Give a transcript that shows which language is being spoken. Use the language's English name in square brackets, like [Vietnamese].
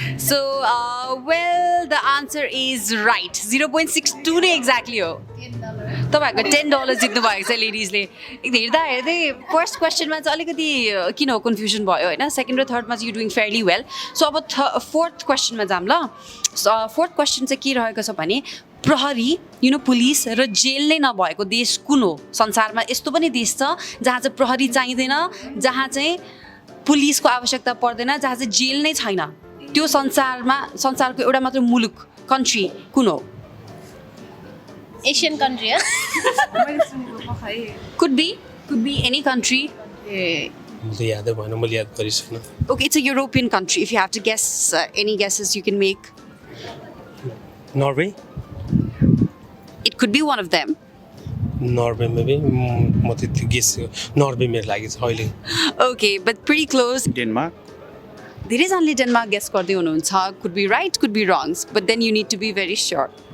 [English] So, well, the answer is right. [Nepali] 0.62 नै exactly हो. तपाईहरुको $10 जित्नु भएको छ लेडिजले हेर्दा हेर्दै फर्स्ट क्वेसनमा चाहिँ अलिकति किन हो कन्फ्युजन भयो होइन सेकेन्ड र थर्डमा चाहिँ [English] you doing fairly well [Nepali] so अब फोर्थ क्वेसनमा जाऊँ ल फोर्थ क्वेसन चाहिँ के रहेको छ भने प्रहरी पुलिस र जेल नै नभएको देश कुन हो संसारमा यस्तो पनि देश छ जहाँ चाहिँ प्रहरी चाहिँदैन जहाँ चाहिँ पुलिसको आवश्यकता पर्दैन जहाँ चाहिँ जेल नै छैन त्यो संसारको एउटा मात्र मुलुक कन्ट्री कुन हो एसियन कन्ट्री हो मैले सुनेको पखाइ [English] could be any country [Nepali] म त यादै भएन मैले याद गरिसकेन [English] okay it's a European country if you have to guess any guesses you can make [Nepali] Norway [English] it could be one of them [Nepali] Norway maybe म त्यति गेस नर्वे मेरो लागि छ अहिले [English] okay but pretty close [Nepali] Denmark [English] there is only Denmark guess [Nepali] गर्दै हुनुहुन्छ [English] could be right could be wrong but then you need to be very sure